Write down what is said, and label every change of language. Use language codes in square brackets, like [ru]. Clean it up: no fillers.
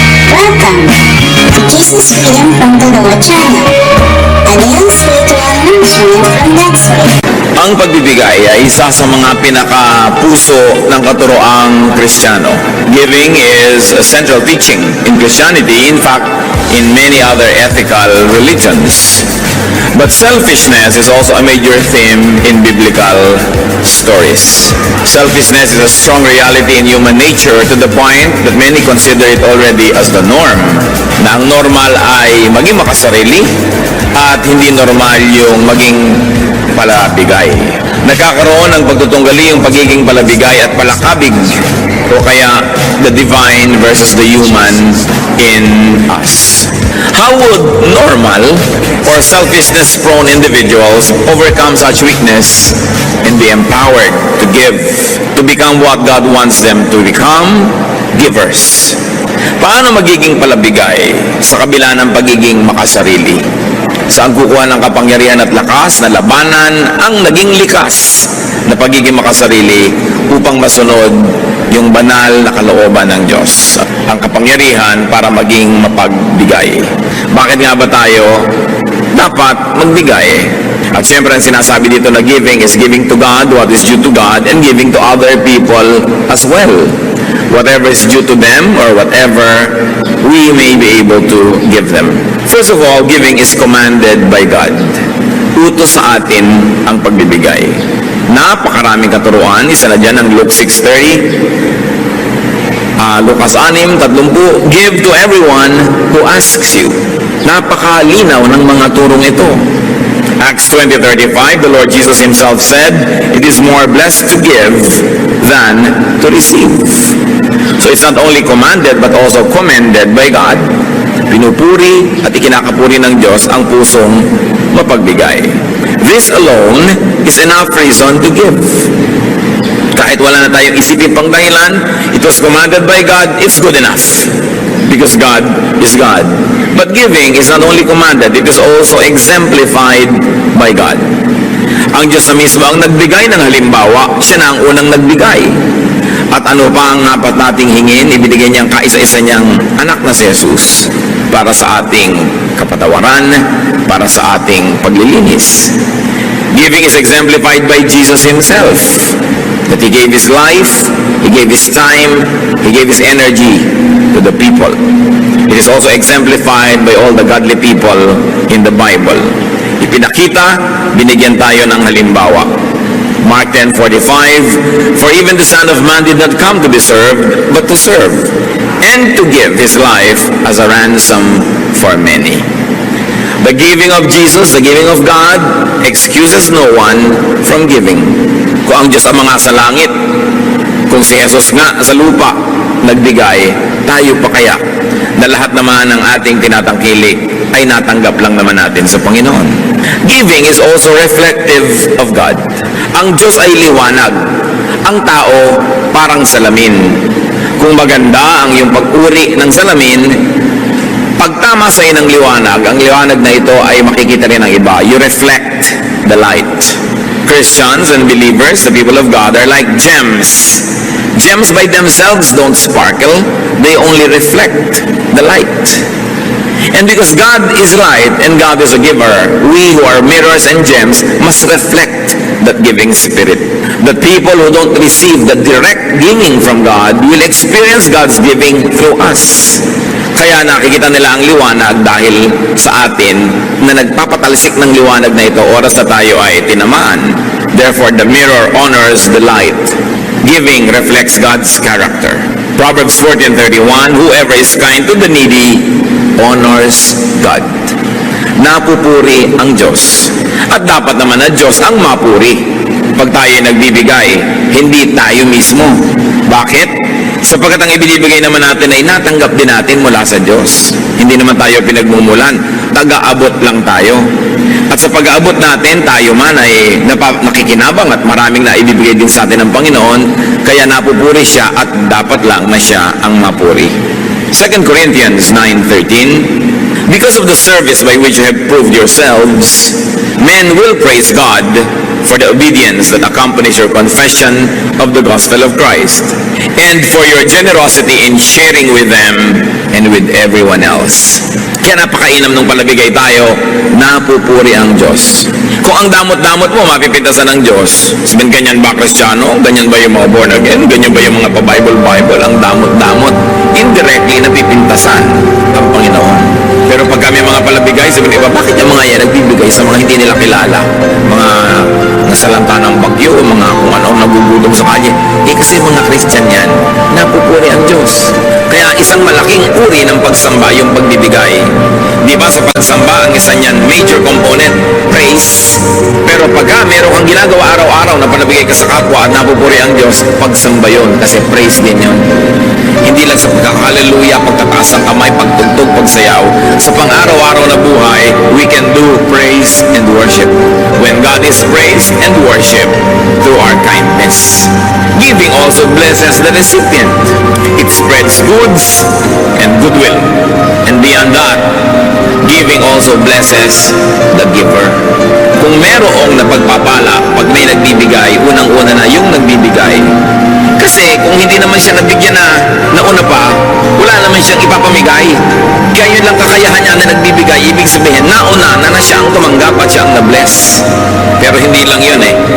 [en] Welcome to Jesus Freedom from the Lord channel, a daily spiritual nourishment from God's Word. [tl] Ang pagbibigay ay isa sa mga pinaka-puso ng katuroang Kristiyano. [en] Giving is a central teaching in Christianity, in fact, in many other ethical religions. But selfishness is also a major theme in biblical stories. Selfishness is a strong reality in human nature to the point that many consider it already as the norm. [tl] Na ang normal ay maging makasarili at hindi normal yung maging palabigay. Nagkakaroon ng pagtutunggali yung pagiging palabigay at palakabig o kaya [en] the divine versus the human in us. How would normal or selfishness-prone individuals overcome such weakness and be empowered to give, to become what God wants them to become? Givers. [tl] Paano magiging palabigay sa kabila ng pagiging makasarili? Saan kukuha ng kapangyarihan at lakas na labanan ang naging likas na pagiging makasarili upang masunod yung banal na kalooban ng Diyos? Ang kapangyarihan para maging mapagbigay. Bakit nga ba tayo dapat magbigay? At syempre ang sinasabi dito na [en] giving is giving to God what is due to God and giving to other people as well. Whatever is due to them or whatever we may be able to give them. First of all, giving is commanded by God. [tl] Utos sa atin ang pagbibigay. Napakaraming katuruan. Isa na dyan ang Luke 6:30. Lucas 6:30. [en] Give to everyone who asks you. [tl] Napakalinaw ng mga turong ito. [en] Acts 20:35, the Lord Jesus Himself said, it is more blessed to give than to receive. So it's not only commanded but also commended by God. [tl] Pinupuri at ikinakapuri ng Diyos ang pusong mapagbigay. [en] This alone is enough reason to give. [tl] Kahit wala na tayong isipin pang dahilan, [en] it was commanded by God, it's good enough. Because God is God. But giving is not only commanded, it is also exemplified by God. [tl] Ang Diyos na mismo ang nagbigay ng halimbawa, siya na ang unang nagbigay. At ano pa ang dapat nating hingin, ibinigay niyang kaisa-isa niyang anak na si Jesus para sa ating kapatawaran, para sa ating paglilinis. [en] Giving is exemplified by Jesus Himself. That He gave His life, He gave His time, He gave His energy to the people. It is also exemplified by all the godly people in the Bible. [tl] Ipinakita, binigyan tayo ng halimbawa. [en] Mark 10:45, for even the Son of Man did not come to be served, but to serve, and to give His life as a ransom for many. The giving of Jesus, the giving of God, excuses no one from giving. [tl] Kung ang Diyos ang mga sa langit, kung si Jesus nga sa lupa nagbigay, tayo pa kaya na lahat naman ng ating tinatangkilik ay natanggap lang naman natin sa Panginoon. [en] Giving is also reflective of God. [tl] Ang Diyos ay liwanag. Ang tao parang salamin. Kung maganda ang iyong pag-uri ng salamin, pagtama sa ng liwanag, ang liwanag na ito ay makikita rin ng iba. [en] You reflect the light. Christians and believers, the people of God, are like gems. Gems by themselves don't sparkle. They only reflect the light. And because God is light and God is a giver, we who are mirrors and gems must reflect that giving spirit. The people who don't receive the direct giving from God will experience God's giving through us. [tl] Kaya nakikita nila ang liwanag dahil sa atin na nagpapatalsik ng liwanag na ito oras na tayo ay tinamaan. [en] Therefore, the mirror honors the light. Giving reflects God's character. Proverbs 14:31, whoever is kind to the needy honors God. [tl] Napupuri ang Diyos. At dapat naman na Diyos ang mapuri. Pag tayo nagbibigay, hindi tayo mismo. Bakit? Sapagkat ang ibinibigay naman natin ay natanggap din natin mula sa Diyos. Hindi naman tayo pinagmumulan. Taga-abot lang tayo. At sa pag-aabot natin, tayo man ay nakikinabang at maraming na ibibigay din sa atin ng Panginoon. Kaya napupuri siya at dapat lang na siya ang mapuri. [en] 2 Corinthians 9:13, because of the service by which you have proved yourselves, men will praise God for the obedience that accompanies your confession of the gospel of Christ, and for your generosity in sharing with them and with everyone else. [tl] Kaya napakainam nung palabigay tayo, napupuri ang Diyos. Kung ang damot-damot mo, mapipintasan ng Diyos. Sabihin, ganyan ba Kristiyano? Ganyan ba yung mga born again? Ganyan ba yung mga pa-Bible? Ang damot-damot. Indirectly, napipintasan ang Panginoon. Pero pag kami mga palabigay, sabihin, iba, bakit yung mga yan nagbibigay sa mga hindi nila kilala? Mga nasalanta ng bagyo, mga kung ano, nagugulong sa kalye. Kasi mga Christian yan, napupuri ang Diyos. Kaya isang malaking uri ng pagsamba yung pagbibigay. Di ba sa pagsamba, ang isa niyan, [en] major component, [tl] praise. Pero pagka meron kang ginagawa araw-araw na panabigay ka sa kapwa at napupuri ang Diyos, pagsamba yun, kasi praise din yun. Hindi lang sa pagkakaleluya, pagtataas ng kamay, pagtugtog, pagsayaw. Sa pang-araw-araw na buhay, [en] we can do praise and worship. When God is praised and worshiped through our kindness. Giving also blesses the recipient. It spreads goods and goodwill. And beyond that, giving also blesses the giver. [tl] Kung merong napagpapala, pag may nagbibigay, unang-una na yung nagbibigay. Kasi kung hindi naman siya nabigyan na nauna pa, wala naman siyang ipapamigay. Kaya yun lang kakayahan niya na nagbibigay, ibig sabihin, nauna na siya ang tumanggap at siya ang na-bless. Pero hindi lang yun eh.